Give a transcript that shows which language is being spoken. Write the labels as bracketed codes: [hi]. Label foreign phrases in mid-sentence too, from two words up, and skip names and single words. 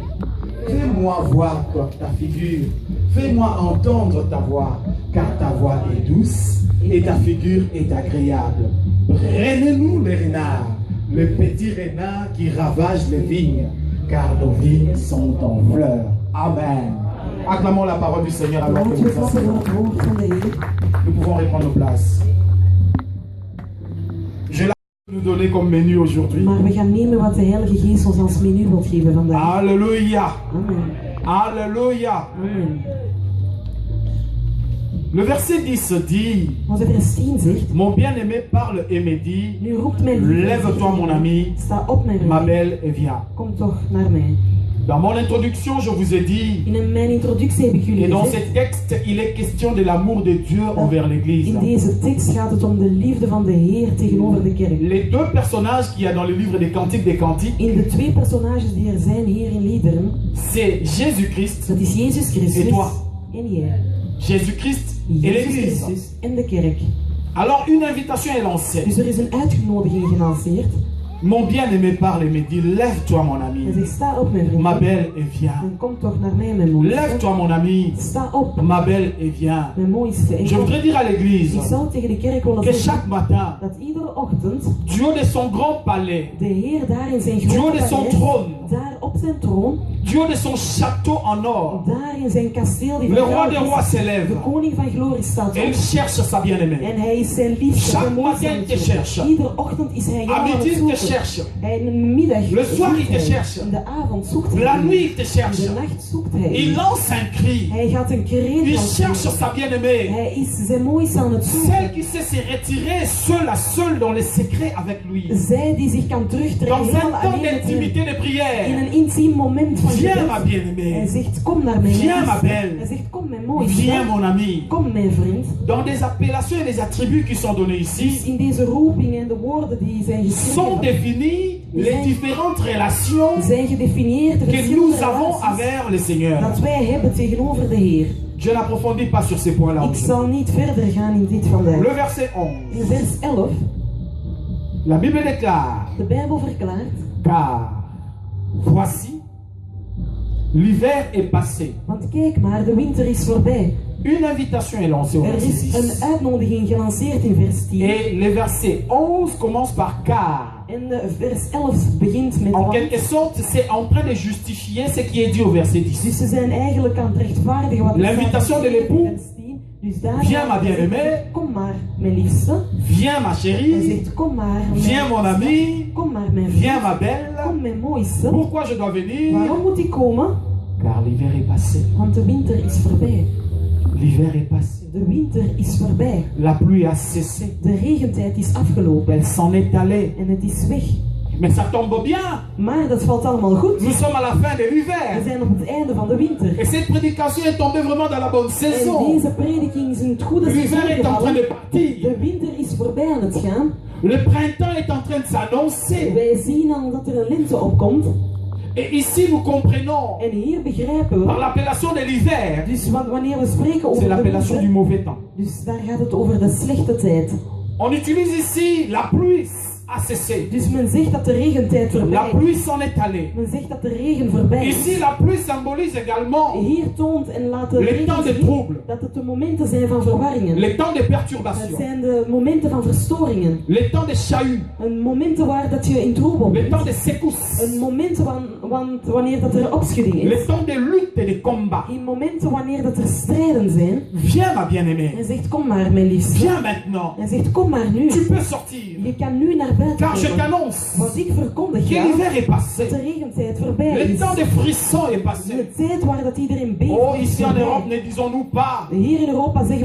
[fr] Fais-moi voir ta figure, fais-moi entendre ta voix, car ta voix est douce et ta figure est agréable. Prenez-nous les renards, les petits renards qui ravagent les vignes, car nos vignes sont en fleurs. Amen. Acclamons la parole du Seigneur alors que [nl] Laten we [fr] nous [nl] het vatten [fr] asseyons. [nl] van het woord van de Heer. [fr] Nous pouvons reprendre nos places. Je l'ai nous donner comme menu aujourd'hui. [nl] Maar we gaan nemen wat de Heilige Geest ons als menu wilt geven vandaag. [fr] Alléluia. Amen. Alléluia. Amen. Le verset 10 dit, [nl] Onze vers 10 zegt, [fr] mon bien-aimé parle et me dit, [nl] nu roept mijn lieve, [fr] lève-toi mon ami, [nl] sta op mijn [fr] ma [nl] vriend, [fr] belle, et viens. [nl] kom toch naar mij. [fr] Dans mon introduction, je vous ai dit, [nl] In mijn introductie heb ik jullie [fr] et dans [nl] gezegd, [fr] ce texte, il est question de l'amour de Dieu envers l'Église. [nl] in deze tekst gaat het om de liefde van de Heer tegenover de kerk. [fr] Les deux personnages qu'il y a dans le livre des Cantiques, [nl] In de twee personages die er zijn hier in liederen, [fr] c'est Jésus-Christ [nl] dat is Jezus Christus [fr] et toi. [nl] en jij. [fr] Jésus-Christ et [nl] Jezus [fr] l'Église. [nl] Christus en de kerk. [fr] Alors une invitation est lancée. [nl] Dus er is een uitnodiging gelanceerd. [fr] Mon bien-aimé parle et me dit, lève-toi mon ami, [nl] Hij zegt, sta op mijn vriend. [fr] ma belle, et viens. [nl] En kom toch naar mij, mijn mooiste. [fr] Lève-toi mon ami, [nl] Sta op, [fr] ma belle, et viens. [nl] mijn mooiste. En [fr] Je [nl] kom. [fr] voudrais dire à l'Église [nl] Ik zou tegen de kerk willen [fr] que [nl] zeggen [fr] chaque matin, [nl] dat iedere ochtend [fr] du haut de son grand palais, [nl] de Heer daar in zijn [fr] du haut [nl] grote [fr] de son [nl] paleis, [fr] trône, [nl] daar op zijn troon, [fr] du haut de son château en or, [nl] daar in zijn kasteel die [fr] le [nl] van [fr] roi [nl] goud [fr] des [nl] is, [fr] rois s'élève [nl] de koning van glorie staat [fr] et il [nl] op. [fr] cherche sa bien-aimée. [nl] En hij is zijn liefste, [fr] Chaque [nl] zijn mooiste [fr] matin, [nl] aan [fr] il [nl] het [fr] te [nl] zoeken. [fr] cherche. [nl] Iedere ochtend is hij jou [fr] À [nl] aan [fr] midi, [nl] het [fr] il te [nl] zoeken. [fr] cherche. [nl] Hij in de middag [fr] Le soir, [nl] zoekt [fr] il te [nl] hij. [fr] cherche. [nl] In de avond zoekt hij. [fr] La [nl] hem. [fr] nuit, il te [nl] In [fr] cherche. [nl] de nacht zoekt hij. [fr] Il lance un cri. [nl] Hij gaat een kreet [fr] Il [nl] lanceren. [fr] cherche sa bien-aimée. [nl] Hij is zijn mooiste aan het [fr] Celle [nl] zoeken. [fr] qui sait se retirer seule dans les secrets avec lui. [nl] Zij die zich kan terugtrekken [fr] Dans un [nl] helemaal [fr] temps [nl] alleen met hem. [fr] d'intimité de [nl] In [fr] prière. [nl] een intiem moment van [fr] Viens ma bien-aimée. [nl] Hij zegt, kom naar mijn [fr] Viens ma [nl] liefste. [fr] belle. [nl] Hij zegt, kom mijn mooie. [fr] Viens mon ami. [nl] Kom mijn vriend. [fr] Dans des appellations et les attributs qui sont donnés [nl] Dus [fr] ici, [nl] in deze roepingen en de woorden die zijn [fr] sont [nl] geschreven, [fr] définies les différentes relations [nl] zijn gedefinieerd de [fr] que nous [nl] verschillende [fr] avons [nl] relaties [fr] envers le Seigneur. [nl] dat wij hebben tegenover de Heer. [fr] Je n'approfondis pas sur ces points-là. [nl] Ik zal niet verder gaan in dit vandaag. [fr] Le verset [nl] In [fr] 11. [nl] vers 11, [fr] La Bible déclare, [nl] de Bijbel verklaart, [fr] car voici, l'hiver est passé. [nl] want kijk maar, de winter is voorbij. [fr] Une invitation est lancée au [nl] Er [fr] verset [nl] is [fr] 6. [nl] een uitnodiging gelanceerd in vers 10. [fr] Et le verset 11 commence par car. [nl] En vers 11 begint met [fr] En [nl] want. [fr] quelque sorte, c'est en train de justifier ce qui est dit au verset 10. [nl] Dus ze zijn eigenlijk aan het rechtvaardigen wat er [fr] L'invitation [nl] staat [fr] de [nl] in [fr] l'époux. [nl] vers 10. Dus daar [fr] Viens, ma bien-aimée. [nl] Kom maar, mijn liefste. [fr] Viens ma [nl] Hij [fr] chérie, [nl] zegt, kom maar, mijn [fr] viens mon [nl] liefste. [fr] ami, [nl] Kom maar, mijn vriend. [fr] viens ma belle. [nl] Kom, mijn mooiste. [fr] Pourquoi je dois venir? [nl] Waarom moet ik komen? [fr] Car l'hiver est passé. [nl] Want de winter is voorbij. [fr] L'hiver est passé. [nl] De winter is voorbij. [fr] La pluie a cessé. [nl] De regentijd is afgelopen. [fr] Elle s'en est allée. [nl] En het is weg. [fr] Mais ça tombe bien. [nl] Maar dat valt allemaal goed. [fr] Nous sommes à la fin de [nl] We [fr] l'hiver. [nl] zijn op het einde van de winter. [fr] Et cette prédication est tombée vraiment dans la bonne [nl] En [fr] saison. [nl] deze prediking is in het goede [fr] L'hiver [nl] seizoen [fr] est en train de [nl] gevallen. [fr] partir. [nl] De winter is voorbij aan het gaan. [fr] Le printemps est en train de s'annoncer. [nl] Wij zien al dat er een lente opkomt. [fr] Et ici, nous comprenons [nl] En hier begrijpen [fr] par [nl] we. [fr] l'appellation de l'hiver. [nl] Dus wanneer we spreken [fr] C'est [nl] over de [fr] l'appellation du [nl] winter. [fr] mauvais temps. [nl] Dus daar gaat het over de slechte tijd. [fr] On utilise ici la pluie a cessé. [nl] Dus men zegt dat de regentijd [fr] La [nl] voorbij is. [fr] pluie s'en est allée. [nl] Men zegt dat de regen voorbij is. [fr] Ici, la pluie symbolise également [nl] Hier toont en laat de [fr] les [nl] regen [fr] temps de [nl] zien [fr] trouble, [nl] dat het de momenten zijn van verwarringen. [fr] les temps de [nl] Het [fr] perturbation, [nl] zijn de momenten van verstoringen. [fr] les temps de chahut, [nl] Een momenten waar dat je in troebel [fr] les [nl] bent. [fr] temps de secousses, [nl] Een momenten want wanneer dat er opschudding is. [fr] les temps de lutte et de combat. [nl] In momenten wanneer dat er strijden zijn. [fr] Viens, ma bien-aimée. [nl] Hij zegt, kom maar mijn liefste. [fr] Viens maintenant. [nl] Hij zegt, kom maar nu. [fr] Tu peux sortir. [nl] Je kan nu naar buiten [fr] Car je [nl] komen. [fr] t'annonce [nl] Want ik verkondig [fr] que [nl] jou [fr] l'hiver est [nl] dat [fr] passé. [nl] de regentijd voorbij [fr] Le [nl] is. [fr] temps des frissons est passé. [nl] De tijd waar dat iedereen beeft [fr] Oh, [nl] is [fr] ici en [nl] voorbij. [fr] Europe, ne disons-nous pas [nl] Hier in Europa zeggen